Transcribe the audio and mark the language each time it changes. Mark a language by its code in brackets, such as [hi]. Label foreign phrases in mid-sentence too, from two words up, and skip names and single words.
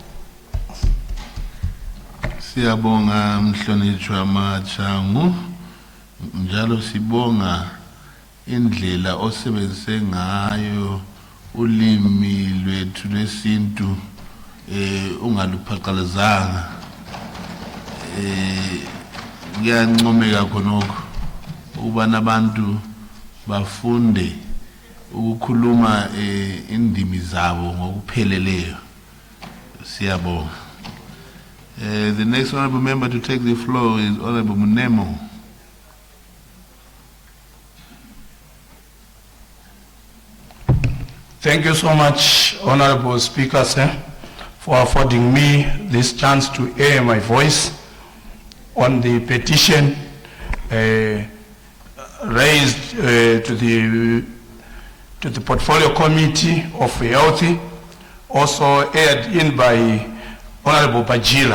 [nd] Siyabonga mhlonishwa Machangu, njalo sibonga indlela osebenzise ngayo ulimi lwethu lesintu ungaluphaqalezanga kuyancomeka khonokho ukuba nabantu bafunde ukukhuluma indimi zabo ngokupheleleyo. Siyabonga. [en] The next honorable member to take the floor is Honorable Munemo. Thank you so much, Honorable Speaker, sir, for affording me this chance to air my voice on the petition raised to the Portfolio Committee of Health, also aired in by Honorable Bajila.